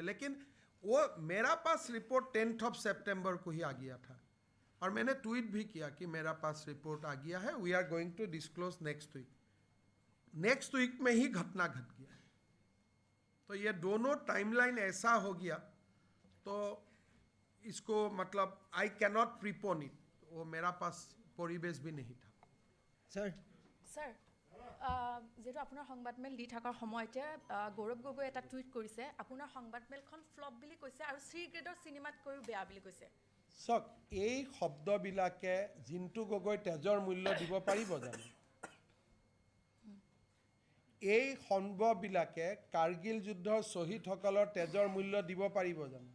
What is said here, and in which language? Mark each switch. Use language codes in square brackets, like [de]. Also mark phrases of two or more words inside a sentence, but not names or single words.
[hi] लेकिन वो मेरा पास रिपोर्ट 10 सितंबर को ही आ गया था और मैंने ट्वीट भी किया कि मेरा पास रिपोर्ट आ गया है, [en] We are going to disclose next week. next week [hi] में ही घटना घट गया. तो ये दोनों टाइमलाइन ऐसा हो गया तो इसको मतलब [en] I cannot prepone it. [hi] वो मेरा पास परिवेश भी नहीं था. [as] सर सर যেহেতু আপোনাৰ সংবাদমেল দি থকাৰ সময়তে গৌৰৱ গগৈ এটা টুইট কৰিছে, আপোনাৰ সংবাদমেলখন ফ্লপ বুলি কৈছে আৰু চি গ্ৰেডৰ চিনেমাতকৈও বেয়া বুলি কৈছে. চাওক এই শব্দবিলাকে জিন্তু গগৈ তেজৰ মূল্য দিব পাৰিব জানো? এই শব্দবিলাকে কাৰ্গিল যুদ্ধৰ শ্বহীদসকলৰ তেজৰ মূল্য দিব পাৰিব জানো?